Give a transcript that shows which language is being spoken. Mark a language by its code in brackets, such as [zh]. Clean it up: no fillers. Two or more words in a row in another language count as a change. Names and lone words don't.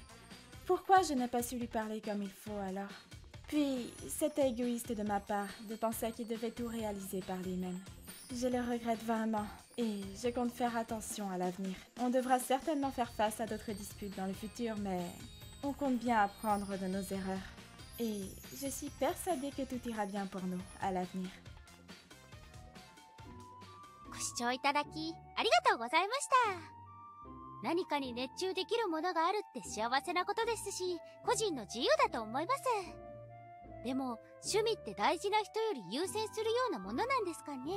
[fr] pourquoi je n'ai pas su lui parler comme il faut alors? Puis, c'était égoïste de ma part de penser qu'il devait tout réaliser par lui-même. Je le regrette vraiment et je compte faire attention à l'avenir. On devra certainement faire face à d'autres disputes dans le futur, mais on compte bien apprendre de nos erreurs. Et je suis persuadée que tout ira bien pour nous à l'avenir. [ja] ご視聴いただきありがとうございました。何かに熱中できるものがあるって幸せなことですし、個人の自由だと思います。でも趣味って大事な人より優先するようなものなんですかね。